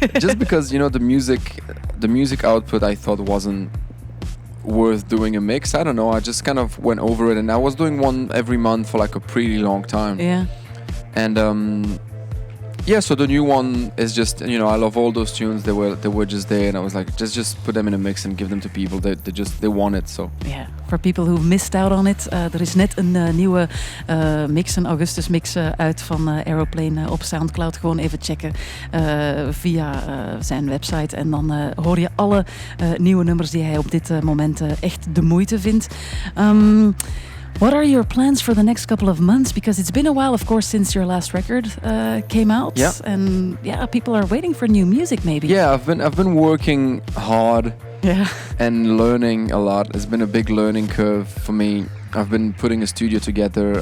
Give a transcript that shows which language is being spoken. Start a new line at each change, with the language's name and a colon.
English: Just because the music output I thought wasn't worth doing a mix. I don't know. I just kind of went over it, and I was doing one every month for like a pretty long time. Yeah. And so the new one is just, I love all those tunes. They were just there, and I was like, just put them in a mix and give them to people. They want it. So yeah. For people who missed out on it,
Dutch: er is net een nieuwe mix, een Augustus mix uit van Aeroplane op SoundCloud. Gewoon even checken via zijn website, en dan hoor je alle nieuwe nummers die hij op dit moment echt de moeite vindt.
English: What are your plans for the next couple of months? Because it's been a while, of course, since your last record came out. Yeah. And people are waiting for new music, maybe. Yeah, I've been working hard. Yeah. And learning a lot. It's been a big learning curve for me. I've been putting a studio together.